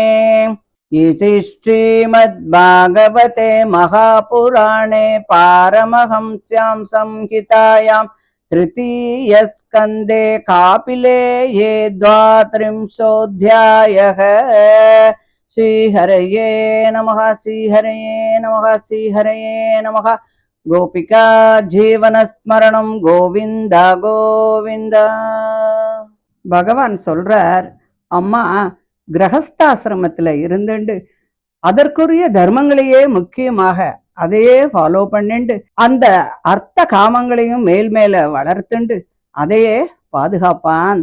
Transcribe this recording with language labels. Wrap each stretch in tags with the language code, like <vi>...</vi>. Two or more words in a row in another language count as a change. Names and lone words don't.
<sa>इति श्रीमद्भागवते महापुराणे पारमहंस्यां संहितायां तृतीयस्कन्धे कापिलेये 32. श्रीहरये नमः श्रीहरये नमः श्रीहरये नमः। गोपिका जीवनस्मरणं गोविंद गोविंद।</sa> <ta>பகவான் சொல்றார், அம்மா கிரகஸ்தாசிரமத்துல இருந்துண்டு அதற்குரிய தர்மங்களையே முக்கியமாக அதையே ஃபாலோ பண்ணிண்டு அந்த அர்த்த காமங்களையும் மேல் மேல வளர்த்துண்டு அதையே பாதுகாப்பான்.</ta>